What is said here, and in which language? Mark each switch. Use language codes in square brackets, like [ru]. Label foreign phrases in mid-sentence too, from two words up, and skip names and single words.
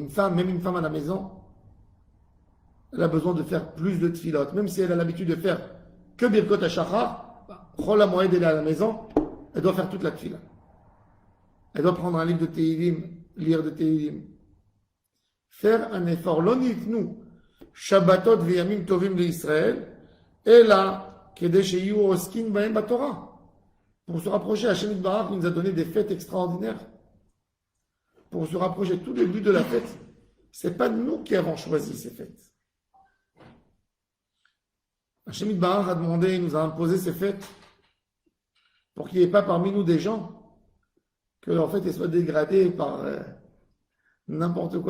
[fr] Une femme, même une femme à la maison, elle a besoin de faire plus de tfilot. Même si elle a l'habitude de faire que [he] ברכות השחר, חול המועד, [fr] elle est à la maison, elle doit faire toute la tfila. Elle doit prendre un livre de Tehillim, lire de Tehillim. Faire un effort. [he] לונתנו, שבתות וימים טובים לישראל, [fr] et là, [he] כדי שיהיו עוסקין בהם בתורה. [fr] Pour se rapprocher, [he] השם יתברך [fr] nous a donné des fêtes extraordinaires. Pour se rapprocher, tout le but de la fête, c'est pas nous qui avons choisi ces fêtes. [he] השם יתברך [fr] a demandé, il nous a imposé ces fêtes pour qu'il n'y ait pas parmi nous des gens que leur fête soit dégradée par n'importe quoi.